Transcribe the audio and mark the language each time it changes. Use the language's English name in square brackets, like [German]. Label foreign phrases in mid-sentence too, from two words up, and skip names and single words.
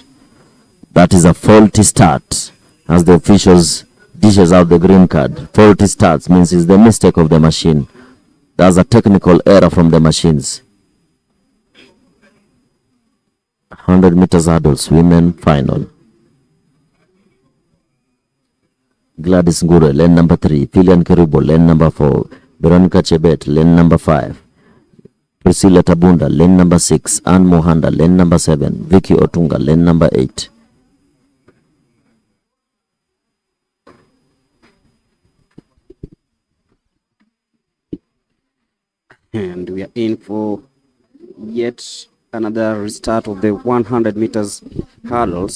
[English] That is a faulty start as the officials dishes out the green card. Faulty starts means it's the mistake of the machine. There's a technical error from the machines. 100 meters hurdles, women final. Gladys Ngure, lane number 3. Filian Kerubo, lane number 4. Veronica Chebet, lane number 5. Priscilla Tabunda, lane number 6. Anne Mohanda, lane number 7. Vicky Otunga, lane number 8. And we are in for yet another restart of the 100 meters hurdles.